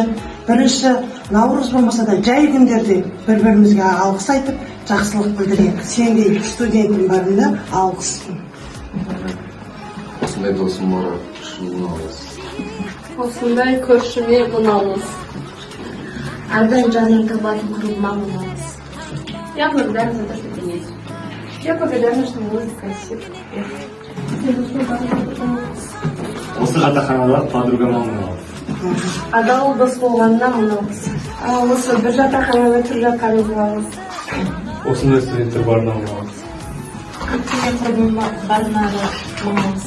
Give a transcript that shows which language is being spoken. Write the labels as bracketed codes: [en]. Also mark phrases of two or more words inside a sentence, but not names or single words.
[kk] 1 наурыз болмаса да жай күндерде бір-бірімізге алғыс айтып, жақсылық білдірейік. Сендей студентім барында алғыспын. Осындай досым бар, шын алғыс. Осындай көршіме алғыс. Ардан жаным кабатын кругма алғыс. [ru] Я благодарна за то, что ты есть. Я благодарна, что музыка красивая. [kk] Осы жатақханада подругама алғыс. Адал дос болғанына алғыс. Осы бір жатақханада тұрып жатқаныңызға алғыс. Осындай студенттер барына алғыс. Көптеген құрбым барына алғыс.